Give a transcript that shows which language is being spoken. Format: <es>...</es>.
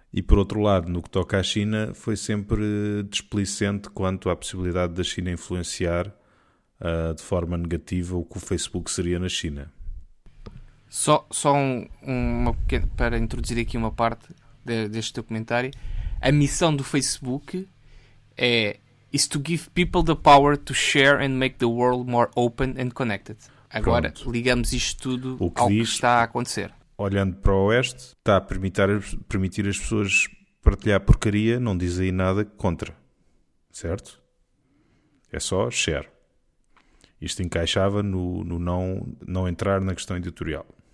<pt>E por outro lado, no que toca à China, foi sempre displicente quanto à possibilidade da China influenciar de forma negativa o que o Facebook seria na China. Só uma pequena, para introduzir aqui uma parte deste teu comentário. A missão do Facebook</pt> <en>is to give people the power to share and make the world more open and connected.</en> <pt>Agora, ligamos isto tudo ao que está a acontecer. Olhando para o Oeste, está a permitir as pessoas partilhar porcaria, não diz aí nada contra. Certo? É só share. Isto encaixava no não entrar na questão editorial.</pt>